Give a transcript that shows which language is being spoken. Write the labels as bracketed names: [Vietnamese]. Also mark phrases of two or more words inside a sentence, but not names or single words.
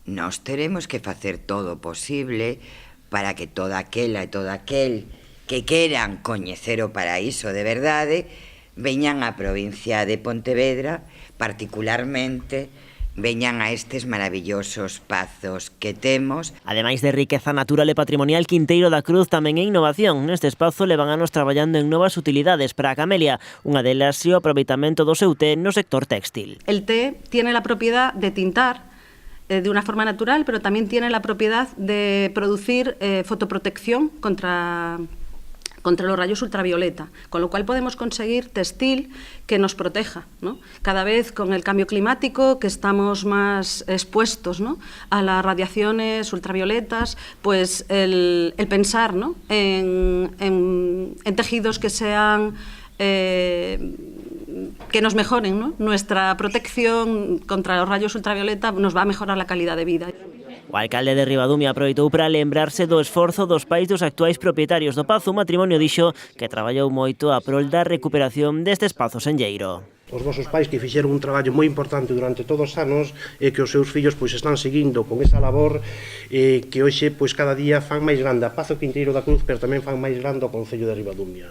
[Galician] Nós teremos que facer todo o posible para que toda aquela e todo aquel que queran coñecer o paraíso de verdade veñan á provincia de Pontevedra, particularmente veñan a estes maravillosos pazos que temos. Ademais de riqueza natural e patrimonial, Quinteiro da Cruz tamén é innovación. Neste espazo levan anos traballando en novas utilidades para a camelia. Unha delas é o aproveitamento do seu té no sector textil. [Spanish] El té tiene la propiedad de tintar de una forma natural, pero también tiene la propiedad de producir fotoprotección contra los rayos ultravioleta, con lo cual podemos conseguir textil que nos proteja, ¿no? Cada vez con el cambio climático, que estamos más expuestos, ¿no?, a las radiaciones ultravioletas, pues el pensar, ¿no?, en tejidos que sean que nos mejoren, ¿no?, nuestra protección contra los rayos ultravioleta, nos va a mejorar la calidad de vida. [Galician] O alcalde de Ribadumia aproveitou para lembrarse do esforzo dos pais dos actuais propietarios do Pazo. O matrimonio dixo que traballou moito a prol da recuperación deste espazo senlleiro. Os vosos pais que fixeron un traballo moi importante durante todos os anos e que os seus fillos pois están seguindo con esa labor que hoxe pois cada día fan máis grande a Pazo Quinteiro da Cruz, pero tamén fan máis grande o Concello de Ribadumia.